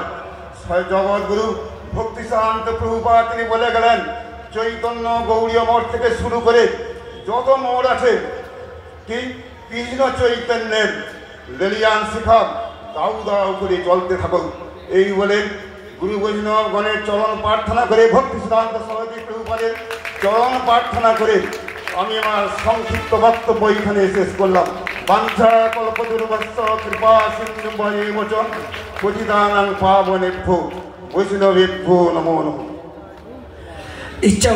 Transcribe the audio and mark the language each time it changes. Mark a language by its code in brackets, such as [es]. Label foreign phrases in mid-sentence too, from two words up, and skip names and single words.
[bn] জগৎগুরু ভক্তি সিদ্ধান্ত প্রভুপাদ তিনি বলে গেলেন, চৈতন্য গৌড়ীয় মঠ থেকে শুরু করে যত মঠ আছে কি কৃষ্ণ চৈতন্যের লেলিয়ান শিখা দাউ দাউ করে চলতে থাকুক। এই বলে গুরু বৈষ্ণবগণের চরণ প্রার্থনা করে, ভক্তি সিদ্ধান্ত সরস্বতী প্রভুপাদের চরণ প্রার্থনা করে আমি আমার সংক্ষিপ্ত বক্তব্য এখানে শেষ করলাম। [sa] বাঞ্ছা কল্পতরুভ্যশ্চ কৃপা সিন্ধুভ্যেব চ পতিতানাং পাবনেভ্যো বৈষ্ণবেভ্যো নমো নমঃ।